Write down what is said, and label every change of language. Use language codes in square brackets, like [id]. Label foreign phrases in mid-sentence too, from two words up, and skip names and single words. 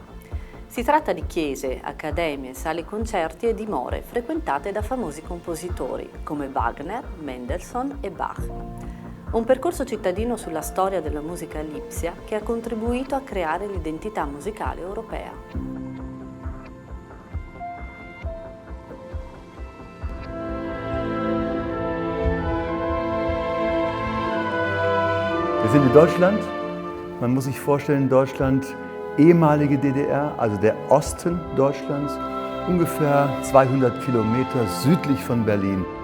[it] Si tratta di chiese, accademie, sale concerti e dimore frequentate da famosi compositori come Wagner, Mendelssohn e Bach. Un percorso cittadino sulla storia della musica a Lipsia che ha contribuito a creare l'identità musicale europea. [de] Wir sind in Deutschland. Man muss sich vorstellen, Deutschland, ehemalige DDR, also der Osten Deutschlands, ungefähr 200 Kilometer südlich von Berlin.